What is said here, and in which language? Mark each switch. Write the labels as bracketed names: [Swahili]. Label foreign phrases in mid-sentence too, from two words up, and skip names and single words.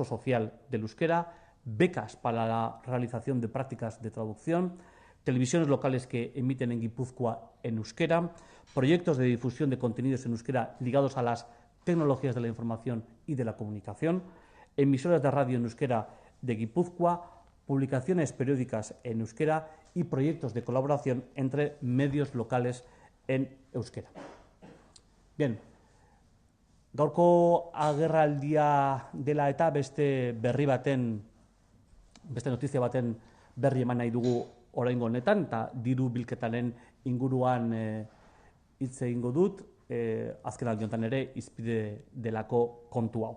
[Spanish] social del euskera, becas para la realización de prácticas de traducción, televisiones locales que emiten en Guipúzcoa en euskera, proyectos de difusión de contenidos en euskera ligados a las tecnologías de la información y de la comunicación, emisoras de radio en euskera de Guipúzcoa, publicaciones periódicas en euskera y proyectos de colaboración entre medios locales en euskera. Bien, [Basque] gaurko agerraldia dela eta beste notizia baten berri eman nahi dugu oraingo honetan, eta diru bilketaren inguruan hitz egingo dut, azken aldi honetan ere hizpide delako kontu hau.